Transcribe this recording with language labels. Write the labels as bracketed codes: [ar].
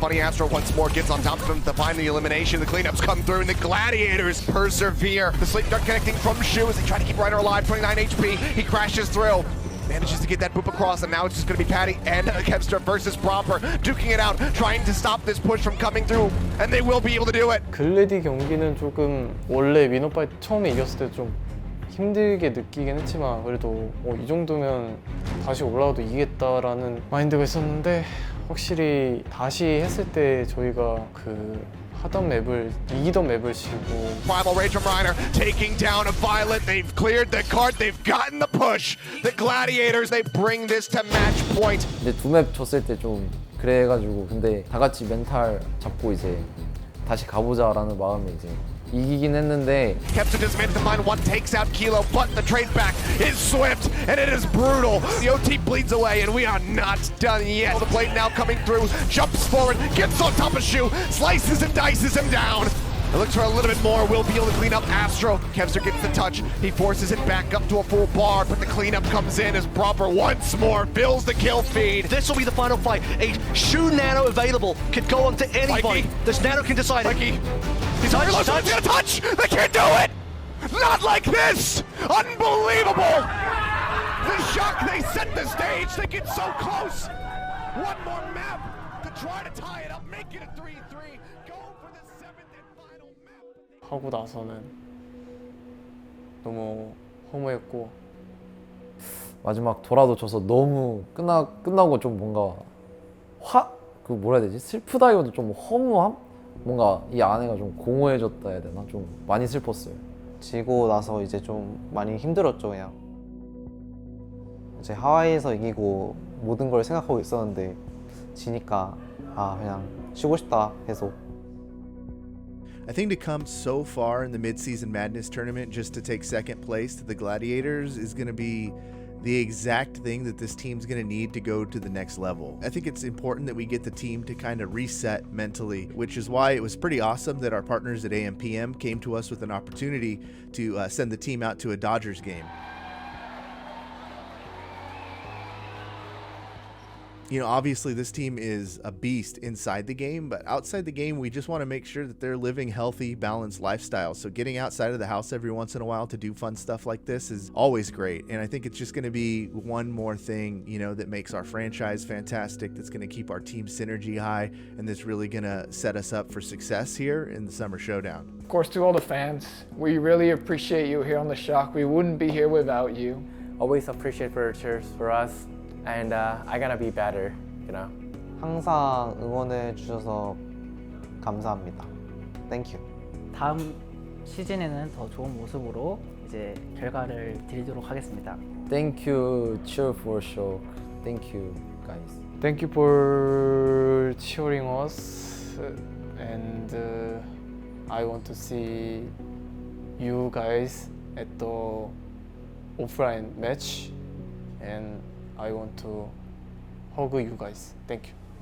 [en] Bunny Astro once more gets on top of him to find the elimination. The cleanups come through, and the Gladiators persevere. The sleep dart connecting from Shu as they try to keep Ryder alive. 29 HP. He crashes through. Manages to get that boop across, and now it's just going to be Patty and Kevster versus Proper, duking it out, trying to stop this push from coming through, and they will be able to do it. [ko] 글래디 경기는 조금 원래 위너파이트 처음에 이겼을 때 좀 힘들게 느끼긴 했지만 그래도 이 정도면 다시 올라와도 이기겠다라는 마인드가 있었는데 확실히 다시 했을 때 저희가 그 하던 맵을 이기던 맵을 지고 [en] Primal Rage from Reiner taking down a Violet. They've cleared the cart. They've gotten the push. The Gladiators, they bring this to match point. [ko] 이제 두 맵 졌을 때 좀 그래가지고 근데 다 같이 멘탈 잡고 이제 다시 가보자라는 마음에 이제 이기긴 했는데 [en] Kevster just managed to find one, takes out Kilo, but the trade back is swift and it is brutal. The OT bleeds away and we are not done yet. The blade now coming through, jumps forward, gets on top of Shu, slices and dices him down. It looks for a little bit more, will be able to clean up Astro. Kevster gets the touch, he forces it back up to a full bar, but the cleanup comes in as Proper once more fills the kill feed. This will be the final fight. A Shu Nano available could go on to anybody. Mikey. This Nano can decide. Mikey, he's on reload, he's gonna touch! They can't do it! Not like this! Unbelievable! The Shock, they set the stage, they get so close! One more map to try to tie it up, make it a 3-3, go for the 7th and final map. [ko] 하고 나서는 너무 허무했고 마지막 돌아도 져서 너무 끝나고 좀 뭔가 그 뭐라 해야 되지? 슬프다기보다 좀 허무함? 뭔가 이 아내가 좀 공허해졌다 해야 되나? 좀 많이 슬펐어요. 지고 나서 이제 좀 많이 힘들었죠. 그냥 이제 하와이에서 이기고 모든 걸 생각하고 있었는데 지니까 그냥 쉬고 싶다 해서. [en] I think to come so far in the mid-season madness tournament just to take second place to the Gladiators is going to be the exact thing that this team's going to need to go to the next level. I think it's important that we get the team to kind of reset mentally, which is why it was pretty awesome that our partners at AMPM came to us with an opportunity to send the team out to a Dodgers game. You know, obviously this team is a beast inside the game, but outside the game, we just want to make sure that they're living healthy, balanced lifestyles. So getting outside of the house every once in a while to do fun stuff like this is always great. And I think it's just going to be one more thing, you know, that makes our franchise fantastic, that's going to keep our team synergy high, and that's really going to set us up for success here in the Summer Showdown. Of course, to all the fans, we really appreciate you here on The Shock. We wouldn't be here without you. Always appreciate for cheers for us. And I gotta be better, you know. [ko] 항상 응원해 주셔서 감사합니다. [en] Thank you. [ko] 다음 시즌에는 더 좋은 모습으로 이제 결과를 드리도록 하겠습니다. [en] Thank you, cheer for shock. Thank you, guys. Thank you for cheering us, and I want to see you guys at the offline match, and I want to hug you guys. Thank you.